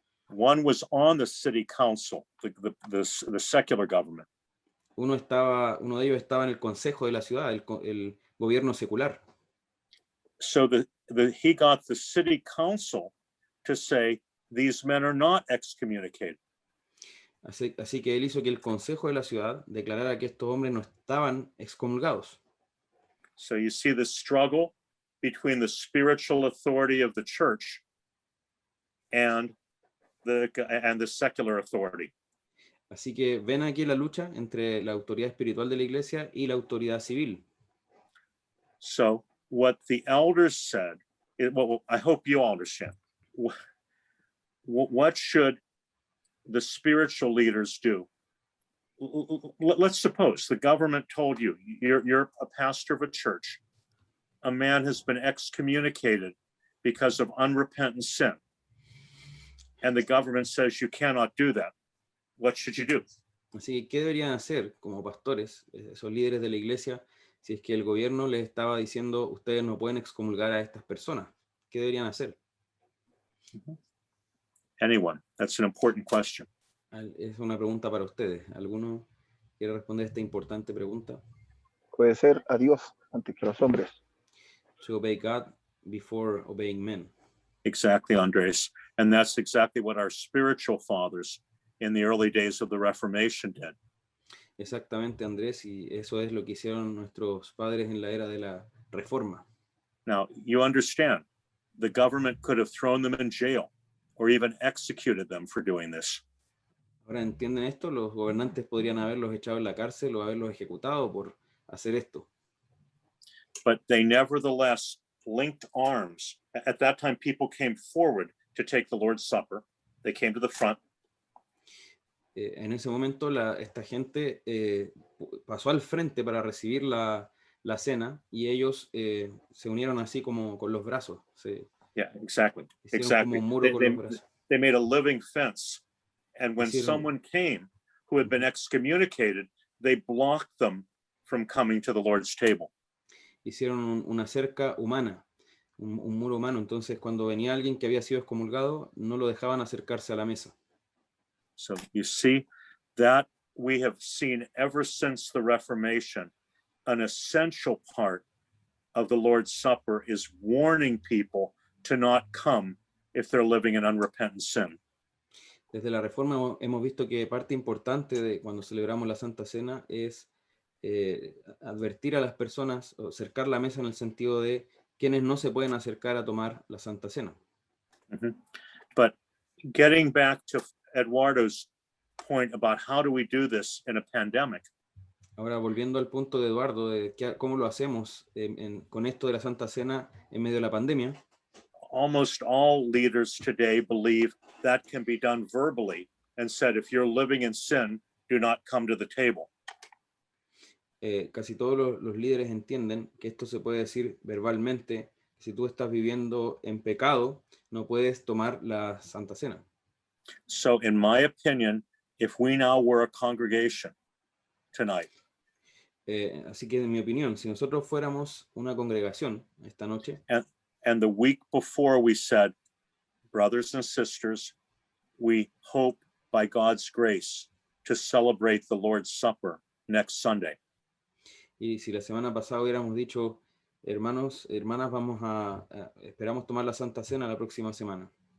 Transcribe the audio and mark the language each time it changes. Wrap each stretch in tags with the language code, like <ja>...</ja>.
<en>One was on the city council, the secular government.</en> <es>Uno de ellos estaba en el consejo de la ciudad, el gobierno secular.</es> <en>So he got the city council to say, these men are not excommunicated.</en> <es>Así que él hizo que el consejo de la ciudad declarara que estos hombres no estaban excomulgados.</es> <en>So you see the struggle between the spiritual authority of the church and the secular authority.</en> <es>Así que ven aquí la lucha entre la autoridad espiritual de la iglesia y la autoridad civil.</es> <en>So what the elders said, I hope you all understand. What should the spiritual leaders do? Let's suppose the government told you, you're a pastor of a church. A man has been excommunicated because of unrepentant sin. And the government says you cannot do that. What should you do?</en> <es>Así que, ¿qué deberían hacer como pastores, esos líderes de la iglesia, si es que el gobierno les estaba diciendo ustedes no pueden excomulgar a estas personas? ¿Qué deberían hacer?</es> <en>Anyone? That's an important question.</en> <es>Es una pregunta para ustedes. ¿Alguno quiere responder esta importante pregunta? Puede ser a Dios antes que a los hombres.</es> <en>To obey God before obeying men. Exactly, Andres. And that's exactly what our spiritual fathers in the early days of the Reformation did.</en> <es>Exactamente, Andrés, y eso es lo que hicieron nuestros padres en la era de la Reforma.</es> <en>Now, you understand, the government could have thrown them in jail or even executed them for doing this.</en> <es>Ahora entienden esto, los gobernantes podrían haberlos echado en la cárcel o haberlos ejecutado por hacer esto.</es> <en>But they nevertheless linked arms. At that time, people came forward to take the Lord's Supper. They came to the front.</en> <es>En ese momento esta gente pasó al frente para recibir la cena y ellos se unieron así como con los brazos.</es> <en>Yeah, exactly.</en> <es>Hicieron</es> <en>Exactly.</en> <es>como un muro con los brazos.</es> <en>they made a living fence. And when</en> <es>Hicieron-</es> <en>someone came who had been excommunicated, they blocked them from coming to the Lord's table.</en> <es>Hicieron una cerca humana, un muro humano. Entonces, cuando venía alguien que había sido excomulgado, no lo dejaban acercarse a la mesa.</es> <en>So you see that we have seen ever since the Reformation, an essential part of the Lord's Supper is warning people to not come if they're living in unrepentant sin.</en> <es>Desde la Reforma hemos visto que parte importante de cuando celebramos la Santa Cena es advertir a las personas o acercar la mesa en el sentido de quienes no se pueden acercar a tomar la Santa Cena. Mhm.</es> <en>But getting back to Eduardo's point about how do we do this in a pandemic,</en> <es>Ahora, volviendo al punto de Eduardo, de cómo lo hacemos con esto de la Santa Cena en medio de la pandemia,</es> <en>almost all leaders today believe that can be done verbally and said, if you're living in sin, do not come to the table.</en> <es>casi todos los líderes entienden que esto se puede decir verbalmente. Si tú estás viviendo en pecado, no puedes tomar la Santa Cena.</es> <en>So in my opinion, if we now were a congregation tonight,</en> <es>Así que, en mi opinión, si nosotros fuéramos una congregación esta noche,</es> <en>and the week before we said, brothers and sisters, we hope by God's grace to celebrate the Lord's Supper next Sunday.</en> <es>y si la semana pasada hubiéramos dicho, hermanos, hermanas, esperamos tomar la Santa Cena la próxima semana.</es>